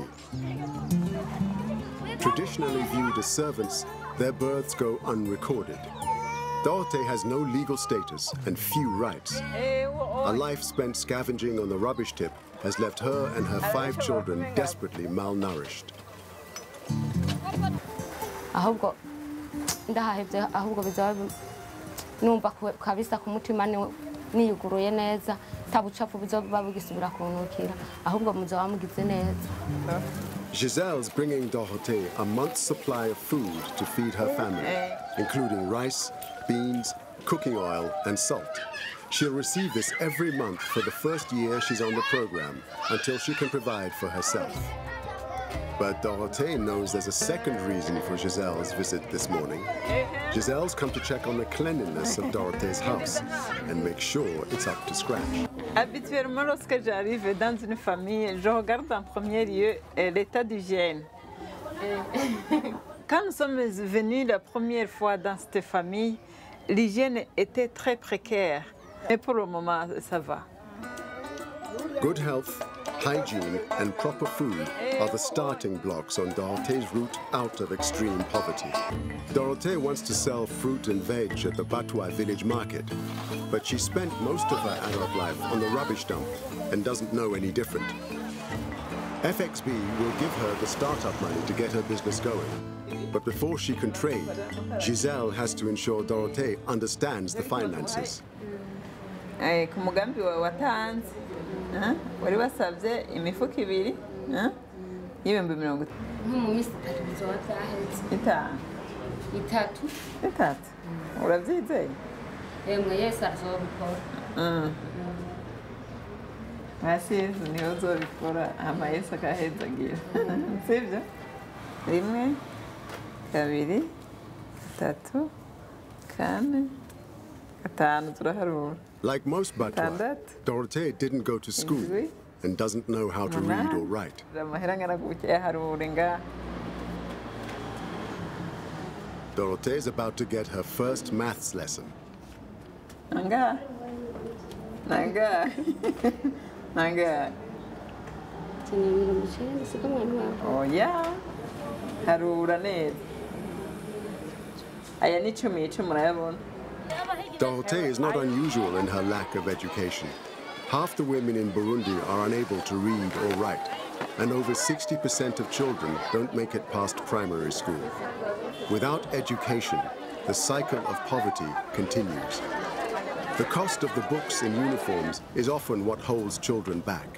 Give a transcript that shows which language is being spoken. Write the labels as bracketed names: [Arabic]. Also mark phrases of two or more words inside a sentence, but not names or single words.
[English] Traditionally viewed as servants, their births go unrecorded. Dorothée has no legal status and few rights. A life spent scavenging on the rubbish tip has left her and her 5 children desperately malnourished. [Rundi] niyuguruye neza tabucafu buzoba bugisubira kunukira ahubwo muzoba mugize neza. [English] Giselle's bringing Dorothée a month's supply of food to feed her family, including rice, beans, cooking oil and salt. She'll receive this every month for the first year she's on the program, until she can provide for herself. But Dorothée knows there's a second reason for Giselle's visit this morning. Giselle's come to check on the cleanliness of Dorothée's house and make sure it's up to scratch. [French] Habituellement, lorsque j'arrive dans une famille, je regarde en premier lieu l'état d'hygiène. Quand nous sommes venus la première fois dans cette famille, l'hygiène était très précaire. Mais pour le moment, ça va. [English] Good health, hygiene and proper food are the starting blocks on Dorothée's route out of extreme poverty. Dorothée wants to sell fruit and veg at the Batois village market, but she spent most of her adult life on the rubbish dump and doesn't know any different. FXB will give her the startup money to get her business going. But before she can trade, Giselle has to ensure Dorothée understands the finances. [Rundi] Ku mugambi wawe watanze wari wasabye imifuka 2 y'ibihumbi 50. Mu minsi 3 bizoba byaheze. 3. Urabyizeye? Yemwe Yesu azobikora. Hasi Yesu niwe uzobikora, hama Yesu akahezagira. Sibyo? 1, 2, 3, 4, 5 turaharura. [English] Like most Batois, Dorothée didn't go to school and doesn't know how to read or write. Dorothée is about to get her first maths lesson. Nanga. Oh yeah. [Rundi] Harura neza. Aya ni 10 murayabona. [English] Dorothée is not unusual in her lack of education. Half the women in Burundi are unable to read or write, and over 60% of children don't make it past primary school. Without education, the cycle of poverty continues. The cost of the books and uniforms is often what holds children back.